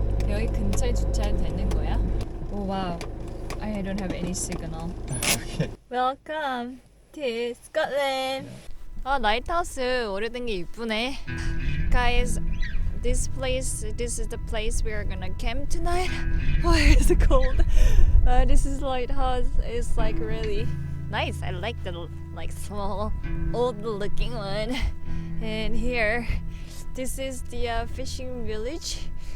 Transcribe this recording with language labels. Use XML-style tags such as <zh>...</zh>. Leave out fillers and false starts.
<ko>여기 근처에 주차해도 되는 거야?</ko> <en>Oh wow, I don't have any signal. Okay. Welcome. to Scotland.</en> <ko>라이트하우스 오래된 게 이쁘네.</ko> <en>Guys, this is the place we are gonna camp tonight. Why is it cold? This is lighthouse. It's like really nice. I like the like small, old-looking one. And here, this is the fishing village.</en>